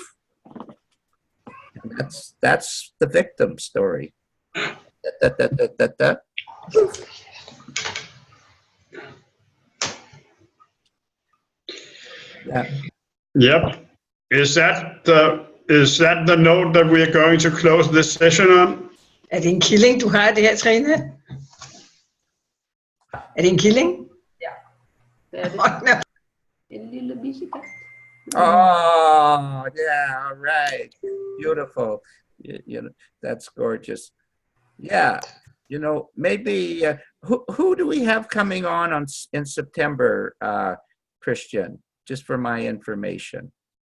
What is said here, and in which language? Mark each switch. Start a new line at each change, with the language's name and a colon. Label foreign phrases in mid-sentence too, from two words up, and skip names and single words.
English: And that's the victim story. Yeah. Yep. Is that the note that we are going to close this session on?
Danish: Er det en killing, du har det her, Trine? Er det en killing? Ja, det er det. En lille bisekat.
English: Oh, yeah, all right. Beautiful. That's gorgeous. Yeah. Maybe who do we have coming on in September, Christian? Just for my information.